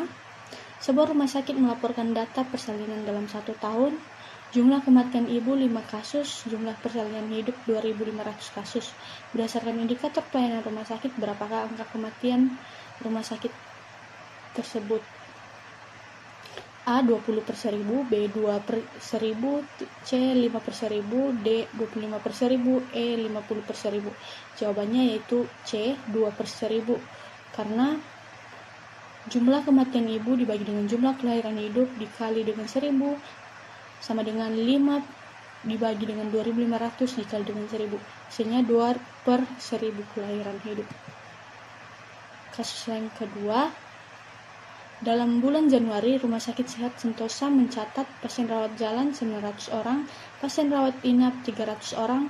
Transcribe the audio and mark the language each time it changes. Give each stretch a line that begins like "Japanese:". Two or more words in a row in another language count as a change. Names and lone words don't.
Indonesian: Sebuah rumah sakit melaporkan data persalinan dalam 1 tahun. Jumlah kematian ibu 5 kasus, jumlah persalinan hidup 2.500 kasus. Berdasarkan indikator pelayanan rumah sakit, berapakah angka kematian rumah sakit tersebut? A 20 per 1000, B 2 per 1000, C 5 per 1000, D 25 per 1000, E 50 per 1000. Jawabannya yaitu C 2 per 1000, karena jumlah kematian ibu dibagi dengan jumlah kelahiran hidup dikali dengan 1000 sama dengan 5 dibagi dengan 2500 dikali dengan 1000. Hasilnya 2 per 1000 kelahiran hidup. Kasus yang kedua, dalam bulan Januari, Rumah Sakit Sehat Sentosa mencatat pasien rawat jalan 900 orang, pasien rawat inap 300 orang.